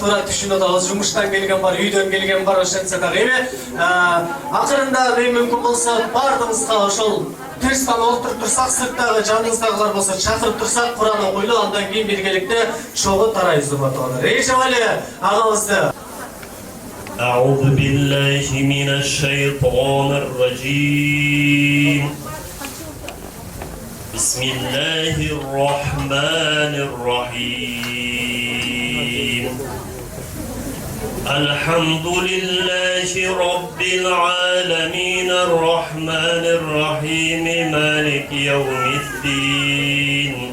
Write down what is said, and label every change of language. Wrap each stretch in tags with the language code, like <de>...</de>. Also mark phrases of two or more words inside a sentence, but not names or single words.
<ky>Туура түшүнүп атабыз, жумуштан келген бар, үйдөн келген бар, ошентсе дагы эми акырында мүмкүн болсо бардыгыбызга ошол Тырстан олтуруп турсак, сырттагы жаныңыздагылар болсо чакырып турсак, Кур'ан окуйлу, андан кийин биргеликте чогуу тарайбыз урматтуулар. Эжебали агабызды.</ky> <ar>أعوذ بالله من الشيطان الرجيم بسم الله الرحمن الرحيم الحمد لله رب العالمين الرحمن الرحيم مالك يوم الدين</ar>